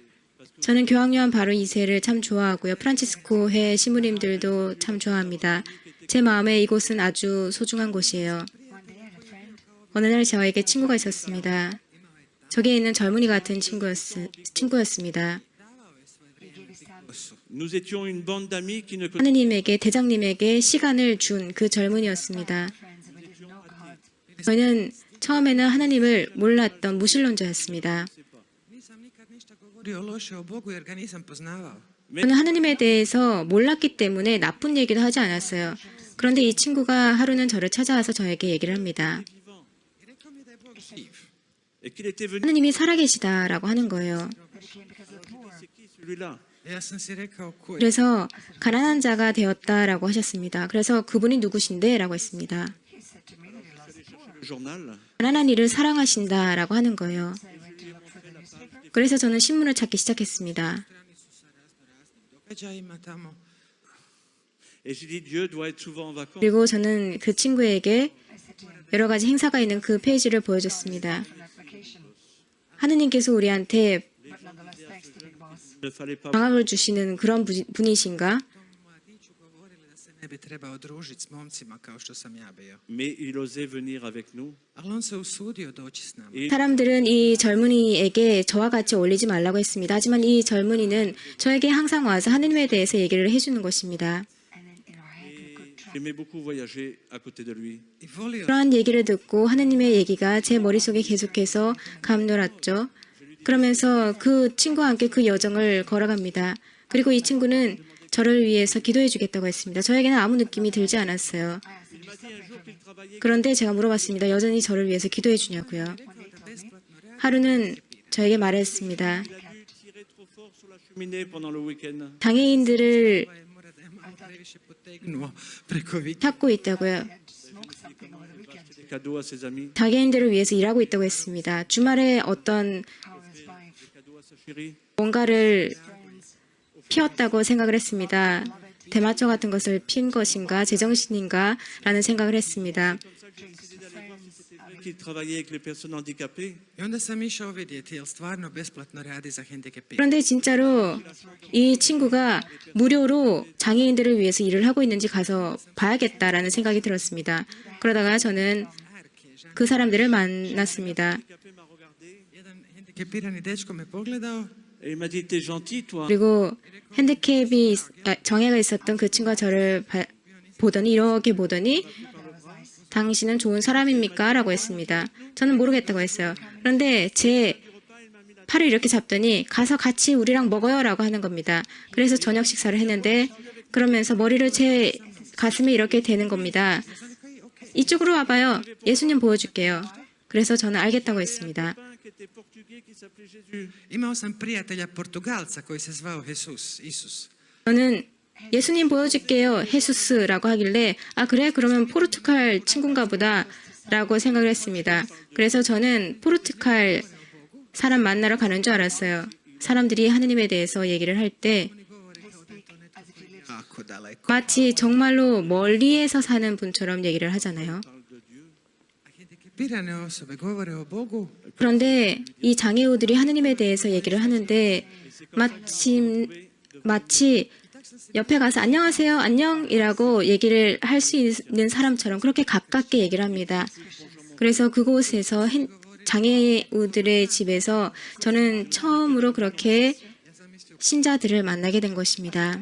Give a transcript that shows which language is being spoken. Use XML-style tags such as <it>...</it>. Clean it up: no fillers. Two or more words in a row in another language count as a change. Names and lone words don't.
<ko>저는 교황 요한 바로 2세를 참 좋아하고요. 프란치스코 회 시무님들도 참 좋아합니다. 제 마음에 이곳은 아주 소중한 곳이에요. 어느 날 저에게 친구가 있었습니다. 저기에 있는 젊은이 같은 친구였습니다.</ko> <fr>Nous étions une bande d'amis qui ne connaissaient</fr> <ko>하느님에게 대장님에게 시간을 준 그 젊은이였습니다. 저는 처음에는 하느님을 몰랐던 무신론자였습니다.</ko> <hr>Nisam nikad ništa govorio loše o Bogu jer ga nisam poznavao.</hr> <ko>저는 하느님에 대해서 몰랐기 때문에 나쁜 얘기도 하지 않았어요. 그런데 이 친구가 하루는 저를 찾아와서 저에게 얘기를 합니다.</ko> <hr>I rekao mi da je Bog živ.</hr> <fr>et qu'il était venu.</fr> <ko>하느님이 살아계시다라고 하는 거예요.</ko> <fr>C'est qui celui-là?</fr> <hr>Ja sam si rekao ko je.</hr> <ko>그래서 가난한 자가 되었다라고 하셨습니다. 그래서 그분이 누구신데? 라고 했습니다.</ko> <fr>Le journal.</fr> <ko>가난한 이를 사랑하신다라고 하는 거예요. 그래서 저는 신문을 찾기 시작했습니다.</ko> <hr>Događajima tamo.</hr> <fr>Et j'ai dit Dieu doit être souvent en vacances.</fr> <ko>그리고 저는 그 친구에게 여러 가지 행사가 있는 그 페이지를 보여줬습니다. 하느님께서 우리한테</ko> <fr>Il ne fallait pas.</fr> <ko>방학을 주시는 그런 분이신가?</ko> <hr>Mladiću govorili da se ne bi trebao družiti s momcima kao što sam ja bio.</hr> <fr>Mais il osait venir avec nous.</fr> <hr>Ali on se usudio doći s nama.</hr> <fr>Et</fr> <ko>사람들은 이 젊은이에게 저와 같이 어울리지 말라고 했습니다. 하지만 이 젊은이는 저에게 항상 와서 하느님에 대해서 얘기를 해주는 것입니다.</ko> <fr>j'aimais beaucoup voyager à côté de lui.</fr> <hr>I volio</hr> <ko>그러한 얘기를 듣고 하느님의 얘기가 제 머릿속에 계속해서 감돌았죠. 그러면서 그 친구와 함께 그 여정을 걸어갑니다. 그리고 이 친구는 저를 위해서 기도해 주겠다고 했습니다. 저에게는 아무 느낌이 들지 않았어요.</ko> <fr>Il m'a dit un jour qu'il travaillait.</fr> <ko>그런데 제가 물어봤습니다. 여전히 저를 위해서 기도해 주냐고요.</ko> <hr>da besplatno radi.</hr> <ko>하루는 저에게 말했습니다.</ko> <fr>Il a dû tirer trop fort sur la cheminée pendant le week-end.</fr> <ko>장애인들을</ko> <hr>Mora da je malo previše potegnuo preko vikenda.</hr> <ko>찾고 있다고요.</ko> <fr>Des cadeaux à ses amis,</fr> <ko>장애인들을 위해서 일하고 있다고 했습니다. 주말에 어떤</ko> <fr>cadeaux à sa chérie.</fr> <ko>뭔가를 피웠다고 생각을 했습니다. 대마초 같은 것을 핀 것인가 제정신인가 라는 생각을 했습니다.</ko> <fr>Qu'il travaillait avec les personnes handicapées.</fr> <hr>I onda sam išao vidjeti jel stvarno besplatno radi za hendikepirane.</hr> <ko>그런데 진짜로 이 친구가 무료로 장애인들을 위해서 일을 하고 있는지 가서 봐야겠다라는 생각이 들었습니다. 그러다가 저는 그 사람들을 만났습니다.</ko> <fr>Handicapé m'a regardé</fr> <hr>Jedan hendikepirani dečko me pogledao</hr> <fr>et il m'a dit t'es gentil toi.</fr> <ko>그리고 장애가 있었던 그 친구가 저를 보더니 이렇게 보더니 당신은 좋은 사람입니까? 라고 했습니다. 저는 모르겠다고 했어요. 그런데 제 팔을 이렇게 잡더니 가서 같이 우리랑 먹어요 라고 하는 겁니다. 그래서 저녁 식사를 했는데 그러면서 머리를 제 가슴에 이렇게 대는 겁니다. 이쪽으로 와봐요. 예수님 보여줄게요. 그래서 저는 알겠다고 했습니다.</ko> <fr>Qui était portugais qui s'appelait Jésus.</fr> <hr>Imao sam prijatelja Portugalca koji se zvao Isus.</hr> <ko>저는 예수님 보여줄게요. 헤수스라고 하길래 아 그래? 그러면 포르투갈 친구인가 보다 라고 생각을 했습니다. 그래서 저는 포르투갈 사람 만나러 가는 줄 알았어요. 사람들이 하느님에 대해서 얘기를 할 때</ko> <hr>Ako daleko.</hr> <ko>마치 정말로 멀리에서 사는 분처럼 얘기를 하잖아요.</ko> <hr>Hendikepirane osobe govore o Bogu,</hr> <ko>그런데 이 장애우들이 하느님에 대해서 얘기를 하는데 마치 옆에 가서 안녕하세요, 안녕이라고 얘기를 할 수 있는 사람처럼 그렇게 가깝게 얘기를 합니다. 그래서 그곳에서 장애우들의 집에서 저는 처음으로 그렇게 신자들을 만나게 된 것입니다.</ko>